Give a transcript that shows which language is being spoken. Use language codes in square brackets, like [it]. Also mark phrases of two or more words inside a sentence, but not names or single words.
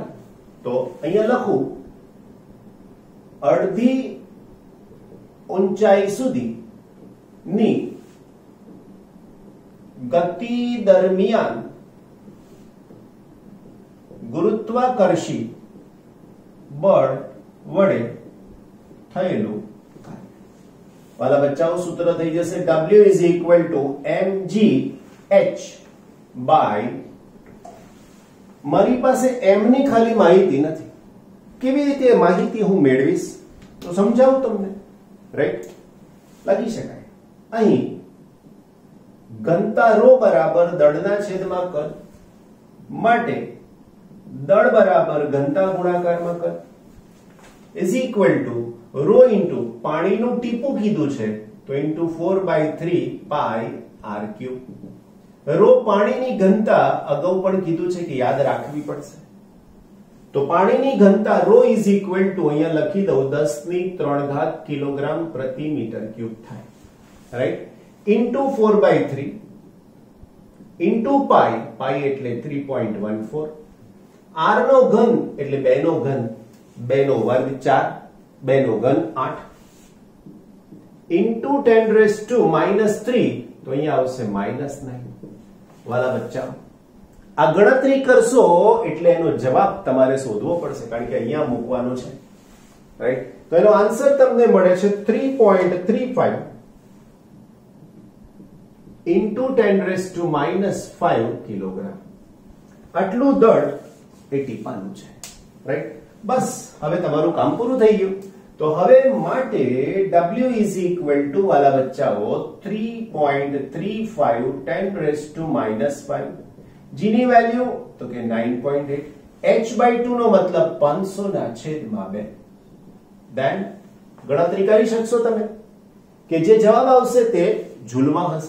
[gu] તો અહીંયા લખું અડધી ઊંચાઈ સુધી ની ગતિ દરમિયાન ગુરુત્વાકર્ષી બળ વડે થયેલું કાર્ય. વાલા બચ્ચાઓ, સૂત્ર થઈ જશે [en] W is equal to mgh by, [gu] મારી પાસે m ની ખાલી માહિતી નથી. કેવી રીતે માહિતી હું મેળવીશ તો સમજાવું તમને. રાઈટ? લખી શકાય અહીં ઘનતા ρ બરાબર દળના છેદમાં કદ માટે દળ બરાબર ઘનતા ગુણાકારમાં કદ [en] is equal to ρ into [gu] પાણીનું ટીપું કીધું છે તો into 4/3 pi r3. રો પાણીની ઘનતા અગાઉ પણ કીધું છે કે યાદ રાખવી પડશે. તો પાણીની ઘનતા ρ [en] is equal to [gu] અહીંયા લખી દઉં 10³ કિલોગ્રામ પ્રતિ મીટર ક્યુબ થાય. રાઈટ? [en] into 4/3 into pi, pi [gu] એટલે 3.14, r નો ઘન એટલે 2 નો ઘન, 2 નો વર્ગ 4, 2 નો ઘન 8, into 10⁻³ તો અહીંયા આવશે -9. વાલા બચ્ચા, આ ગણતરી કરશો એટલે એનો જવાબ તમારે શોધવો પડશે કારણ કે અહીંયા મૂકવાનો છે. રાઈટ? તો એનો આન્સર તમને મળે છે 3.35 into 10⁻5 કિલોગ્રામ. આટલું દળ એ ટીપાનું છે. રાઈટ? બસ હવે તમારું કામ પૂરું થઈ ગયું. તો હવે માટે [en] W is equal to [gu] વાલા બચ્ચાઓ 3.35 10⁻5, g ની વેલ્યુ તો કે 9.8, h/2 નો મતલબ 500/2. ધેન ગણતરી કરી શકશો તમે કે જે જવાબ આવશે તે જૂલમાં હશે.